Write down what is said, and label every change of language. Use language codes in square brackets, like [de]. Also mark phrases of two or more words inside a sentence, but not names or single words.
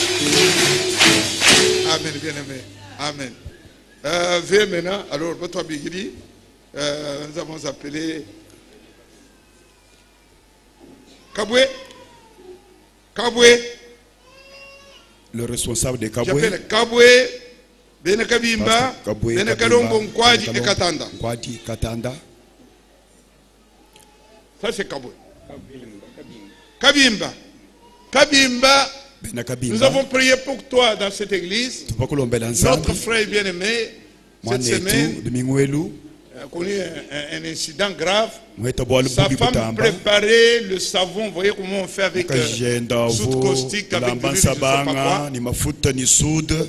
[fr] Amen, bien aimé. Amen. Viens maintenant. Alors, votre Bigri, nous avons appelé Kaboué. Kaboué. Le responsable de Kaboué. J'appelle Kaboué, Bene Kabimba, Bene Kalombo, Mkwaji et Katanda. Mkwaji, Katanda. Ça, c'est Kaboué. Kabimba. Kabimba, nous avons prié pour toi dans cette église. Notre frère bien-aimé, cette semaine, a connu un incident grave. Sa femme préparait le savon. Vous voyez comment on fait avec soude caustique, avec de l'huile, je ne sais pas quoi.